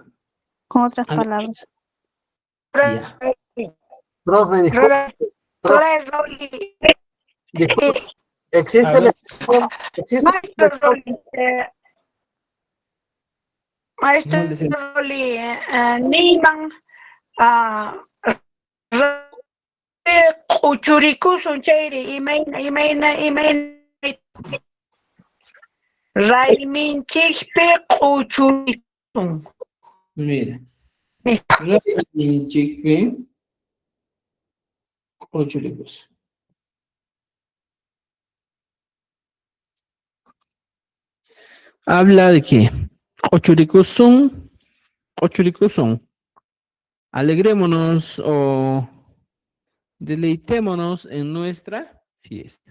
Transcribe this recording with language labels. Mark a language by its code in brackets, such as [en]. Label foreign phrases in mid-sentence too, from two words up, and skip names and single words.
[es] Con otras A ver, palabras. ya. Profe, disculpe, Doctora Rolly, Disculpe, A existe la ver. expresión, existe la maestro expresión, Rolly, maestro No, dice, Rolly, [qu] Niman, Uchurikusun chayri, imayna, Rayminchikpi Uchurikusun. [es] mira. [qu] Raymin chikpi uchurikusun. [es] Habla de que [qu] Ochurikusun, Ochurikusun. [es] Alegrémonos o deleitémonos en nuestra fiesta.